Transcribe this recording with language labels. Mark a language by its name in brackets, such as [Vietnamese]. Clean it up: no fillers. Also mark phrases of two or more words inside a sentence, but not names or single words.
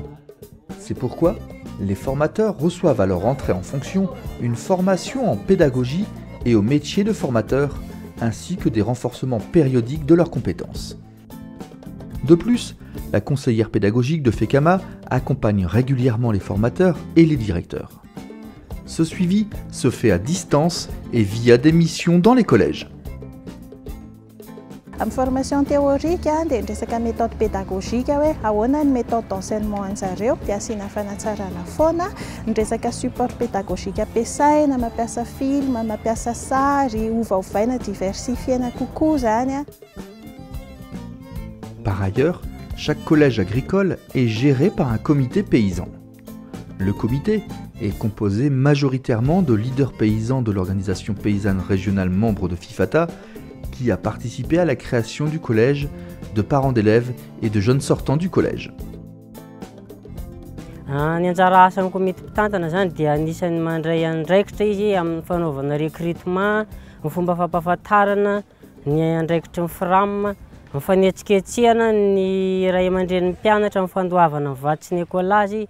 [French] C'est pourquoi les formateurs reçoivent à leur entrée en fonction une formation en pédagogie et au métier de formateur, ainsi que des renforcements périodiques de leurs compétences. De plus, la conseillère pédagogique de FECAMA accompagne régulièrement les formateurs et les directeurs. Ce suivi se fait à distance et via des missions dans les collèges. [Malagasy] Amin'ny [French] formation théorique [Malagasy] dia resaka [French] méthode pédagogique [Malagasy] hoe ahoana ny [French] méthode d'enseignement [Malagasy] anjareo dia asiana fanatsarana foana ny resaka [French] support pédagogique [Malagasy] ampiasaina mampiasa film mampiasa sary ovaovaina diversifiena kokoa zany. [French] Par ailleurs, chaque collège agricole est géré par un comité paysan. Le comité est composé majoritairement de leaders paysans de l'organisation paysanne régionale membre de FIFATA qui a participé à la création du collège, de parents d'élèves et de jeunes sortants du collège. [Malagasy] Ny anjara asan'ny komity mpitantana zany dia anisan'ny mandray andraikitra izy amin'ny fanaovana recrutement, ny fomba fampahafantarana ny andraikitry ny FRAM, ny fanetsiketsehana ny ray aman-dren'ny mpianatra amin'ny fandoavana ny vatsy ny écolazy.